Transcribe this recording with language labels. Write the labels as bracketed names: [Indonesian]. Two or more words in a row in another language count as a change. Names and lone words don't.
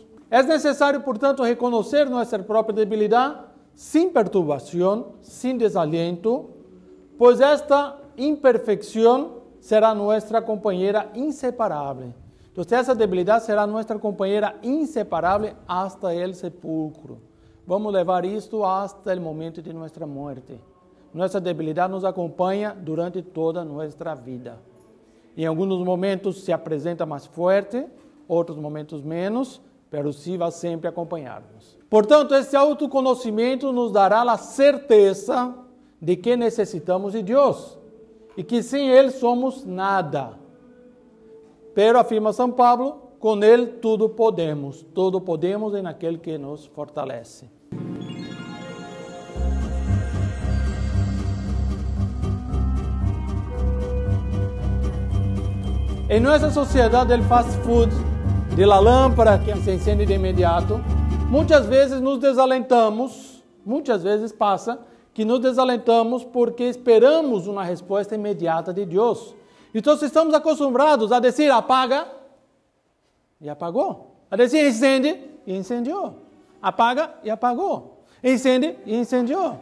[Spanish] Es necesario, por tanto, reconocer nuestra propia debilidad sin perturbación, sin desaliento, pues esta imperfección será nuestra compañera inseparable. Entonces, esa debilidad será nuestra compañera inseparable hasta el sepulcro. [Portuguese] Vamos levar isto [Spanish] hasta el momento de nuestra muerte. [Portuguese] Nuestra debilidade nos acompanha durante toda a nossa vida. Em alguns momentos se apresenta mais forte, outros momentos menos, mas sim vai sempre acompanhar-nos. Portanto, esse autoconhecimento nos dará a certeza de que necessitamos de Deus e que sem Ele somos nada. Pero, afirma São Paulo, com Ele tudo podemos em aquele que nos fortalece. Em nossa sociedade del [English] fast food, [Spanish] de la [Portuguese] lâmpada que se encende de imediato, muitas vezes nos desalentamos, muitas vezes passa que nos desalentamos porque esperamos uma resposta imediata de Deus. Então estamos acostumados a dizer apaga e apagou, a dizer incende e incendiou, apaga e apagou, incende e incendiou.